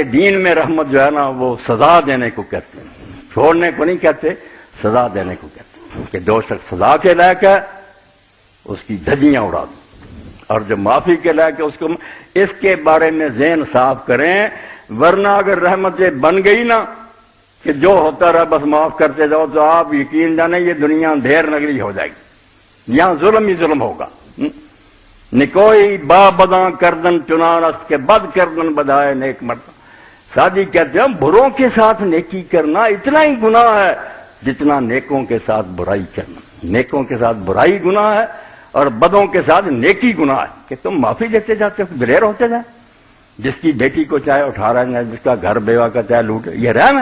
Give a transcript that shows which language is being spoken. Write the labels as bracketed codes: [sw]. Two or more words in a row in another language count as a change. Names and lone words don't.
[ur] دین میں رحمت جو ہے نا وہ سزا دینے کو کہتے ہیں، چھوڑنے کو نہیں کہتے، سزا دینے کو کہتے ہیں کہ جو شخص سزا کے لائق ہے اس کی دھجیاں اڑا دو، اور جو معافی کے لائق ہے اس کو اس کے بارے میں ذہن صاف کریں، ورنہ اگر رحمتیں بن گئی نا کہ جو ہوتا رہا بس معاف کرتے جاؤ، تو آپ یقین جانیں یہ دنیا ڈھیر نگری ہو جائے گی، یہاں ظلم ہی ظلم ہوگا۔ [fa] نکوئی با بداں کردن چنان است کے بد کردن بدائے نیک مرد۔ [ur] سادی کہتے ہیں بروں کے ساتھ نیکی کرنا اتنا ہی گناہ ہے جتنا نیکوں کے ساتھ برائی کرنا۔ نیکوں کے ساتھ برائی گناہ ہے اور بدوں کے ساتھ نیکی گناہ ہے کہ تم معافی دیتے جاتے ہو، دلیر ہوتے جائیں، جس کی بیٹی کو چاہے اٹھا رہے ہیں، جس کا گھر بیوہ کا چاہے لوٹ، یہ رحم ہے۔